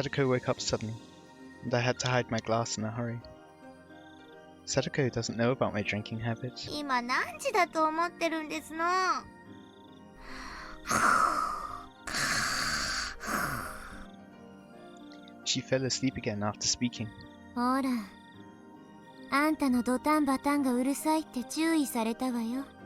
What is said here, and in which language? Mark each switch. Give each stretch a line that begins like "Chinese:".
English: Sadako woke up suddenly, and I had to hide my glass in a hurry. Sadako doesn't know about my drinking habit.
Japanese: 今何時だと思ってるんですの。
English: She fell asleep again after speaking.
Japanese: ほら、あんたのドタンバタンがうるさいって注意されたわよ。